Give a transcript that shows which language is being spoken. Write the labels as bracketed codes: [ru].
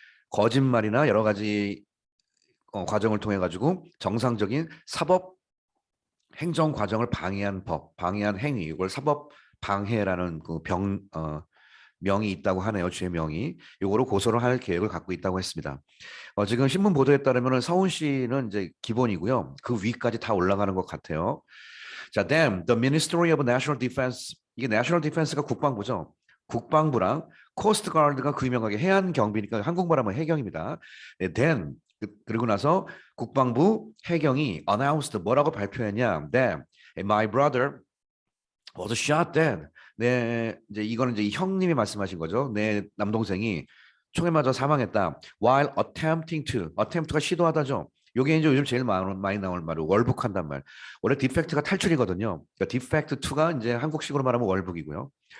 [ko] 거짓말이나 여러 가지 과정을 통해 가지고 정상적인 사법 행정 과정을 방해한 법, 방해한 행위, 이걸 사법 방해라는 그 명이 있다고 하네요. 죄명이. 이거로 고소를 할 계획을 갖고 있다고 했습니다. 지금 신문 보도에 따르면 서훈 씨는 이제 기본이고요. 그 위까지 다 올라가는 것 같아요. [en] 자, then the Ministry of National Defense, [ko] 이게 National Defense가 국방부죠. 국방부랑 코스트가드가 그 유명하게 해안 경비니까 한국말 하면 해경입니다. then 그리고 나서 국방부 해경이 announced 뭐라고 발표했냐? [en] That my brother was shot dead. [ko] 네, 이제 이거는 이제 형님이 말씀하신 거죠. 내 남동생이 총에 맞아 사망했다. [en] While attempt [ko] 가 시도하다죠. 요게 이제 요즘 제일 많이 나올 말로 월북한단 말. 원래 디펙트가 탈출이거든요. 그러니까 디펙트 2가 이제 한국식으로 말하면 월북이고요.